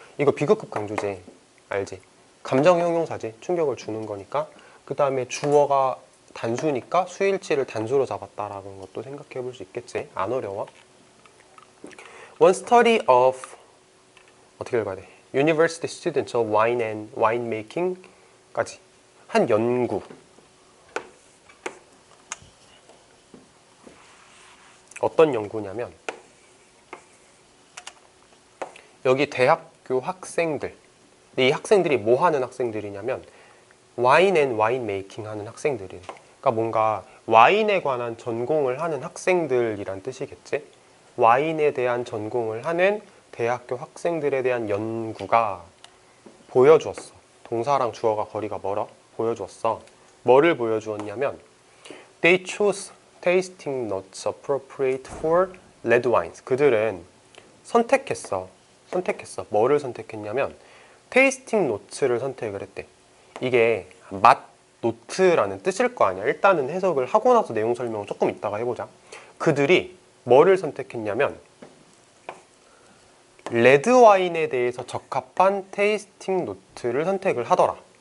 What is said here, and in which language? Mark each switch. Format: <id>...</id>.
<ko>이거 비급급 강조제 알지? 감정 형용사지. 충격을 주는 거니까. 그 다음에 주어가 단수니까 수일치를 단수로 잡았다라는 것도 생각해 볼 수 있겠지. 안 어려워.</ko> <en>One study of</en> <ko>어떻게 읽어야 돼?</ko> <en>University students of wine and winemaking</en> <ko>까지 한 연구. 어떤 연구냐면 여기 대학교 학생들. 이 학생들이 뭐 하는 학생들이냐면 와인 앤 와인 메이킹 하는 학생들이래. 그러니까 뭔가 와인에 관한 전공을 하는 학생들이란 뜻이겠지? 와인에 대한 전공을 하는 대학교 학생들에 대한 연구가 보여주었어. 동사랑 주어가 거리가 멀어. 보여주었어. 뭐를 보여주었냐면</ko> <en>They chose tasting notes appropriate for red wines.</en> <ko>그들은 선택했어. 뭐를 선택했냐면 테이스팅 노트를 선택을 했대. 이게 맛 노트라는 뜻일 거 아니야. 일단은 해석을 하고 나서 내용 설명을 조금 이따가 해보자. 그들이 뭐를 선택했냐면 레드 와인에 대해서 적합한 테이스팅 노트를 선택을 하더라.</ko>